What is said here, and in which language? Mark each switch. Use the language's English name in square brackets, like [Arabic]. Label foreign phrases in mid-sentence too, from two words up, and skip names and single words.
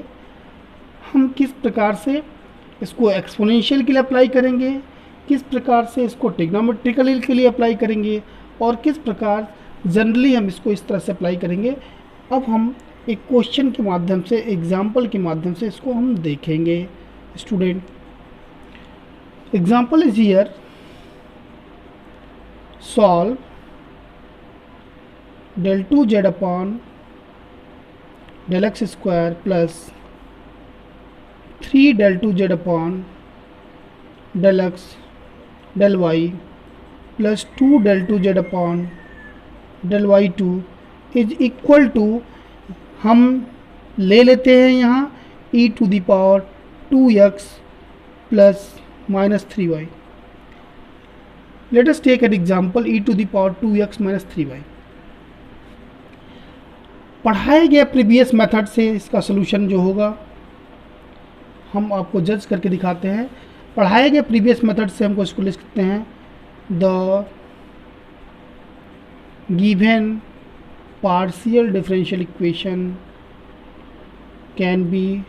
[Hindi] हम किस प्रकार से इसको एक्सपोनेंशियल के लिए अप्लाई करेंगे, किस प्रकार से इसको ट्रिग्नोमेट्रिकल के लिए अप्लाई करेंगे, और किस प्रकार जनरली हम इसको इस तरह से अप्लाई करेंगे। अब हम एक क्वेश्चन के माध्यम से, एग्जाम्पल के माध्यम से इसको हम देखेंगे। [English] student, example is here, solve del 2z upon del x square plus 3 del 2z upon del x del y plus 2 del 2z upon del y2 is equal to, [Hindi] हम ले लेते हैं यहाँ [English] e to the power 2x plus minus 3y. let us take an example e to the power 2x minus 3y. [Hindi] पढ़ाए गए [English] previous method [Hindi] से इसका सलूशन जो होगा हम आपको जज करके दिखाते हैं। पढ़ाए गए [English] previous method [Hindi] से हमको इसको लिख सकते हैं, [English] the given partial differential equation can be